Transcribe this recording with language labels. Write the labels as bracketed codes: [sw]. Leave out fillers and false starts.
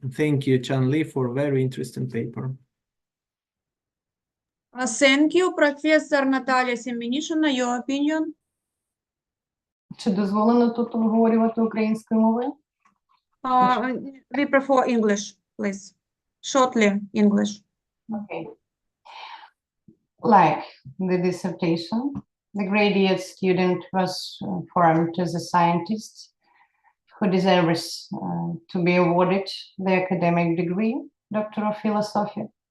[en] Thank you, Chžan Lі, for a very interesting paper. Thank you, Professor Natalia Семенишина. Your opinion? [uk] Чи дозволено тут обговорювати українською мовою? [en] We prefer English, please. Shortly, English. Okay. Like the dissertation, the graduate student was formed as a scientist who deserves to be awarded the academic degree, Doctor of Philosophy.